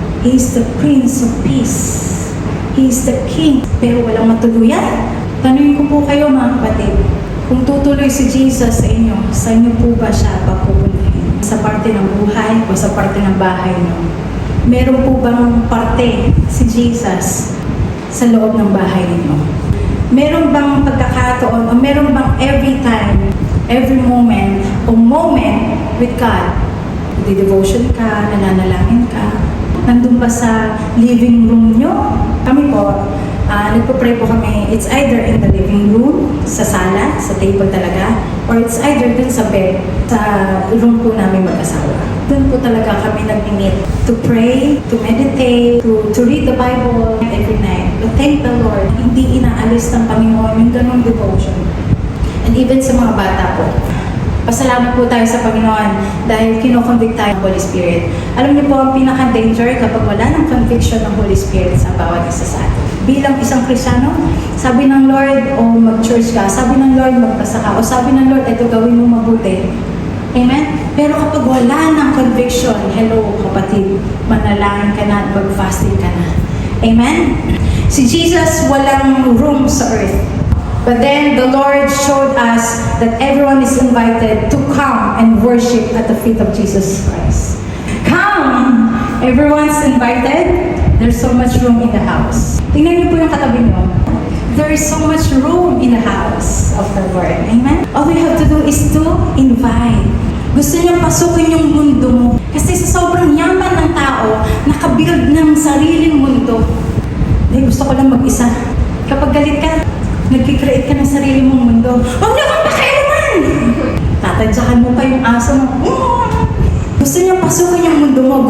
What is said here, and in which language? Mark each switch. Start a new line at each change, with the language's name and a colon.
English: He is the Prince of Peace. He is the King.
Filipino: Pero walang matuluyan. Tanungin ko po kayo mga kapatid, kung tutuloy si Jesus sa inyo po ba siya papupuntahin? Sa parte ng buhay o sa parte ng bahay niyo? Meron po bang parte si Jesus sa loob ng bahay ninyo? Meron bang pagkakataon o meron bang
English: every time, every moment
Filipino: o
English: moment with God?
Filipino: Di-devotion ka, nananalangin ka, nandun ba sa living room nyo? Kami po, nagpo-pray po kami,
English: it's either in the living room,
Filipino: sa sala, sa table talaga, or it's either dun sa bed, sa room po namin mag-asawa. Dun po talaga kami nag-meet
English: to pray, to meditate, to read the Bible every night. But thank the Lord,
Filipino: hindi inaalis ng Panginoon yung ganong devotion. And even sa mga bata po, pasalamat po tayo sa Panginoon dahil kinoconvict tayo ng Holy Spirit. Alam niyo po, ang pinaka-danger kapag wala ng conviction ng Holy Spirit sa bawat isa sa atin. Bilang isang Kristiyano, sabi ng Lord, mag-church ka, sabi ng Lord, magbasa ka, o sabi ng Lord, ito gawin mo mabuti. Amen? Pero kapag wala ng conviction, hello kapatid, manalangin ka na at mag-fasting ka na. Amen? Si Jesus walang room sa earth.
English: But then the Lord showed us that everyone is invited to come and worship at the feet of Jesus Christ. Come! Everyone's invited. There's so much room in the house.
Filipino: Tingnan niyo po yung katabi niyo.
English: There is so much room in the house of the Lord. Amen? All we have to do is to invite.
Filipino: Gusto niya pasukin yung mundo mo. Kasi sa sobrang yaman ng tao, nakabuild ng sariling mundo. Gusto ko lang mag-isa. Kapag galit ka, nag-create ka ng sarili mong mundo. Huwag niyo kang pakialaman! Tatadyakan mo pa yung aso mo. Gusto niya pasukin yung mundo mo.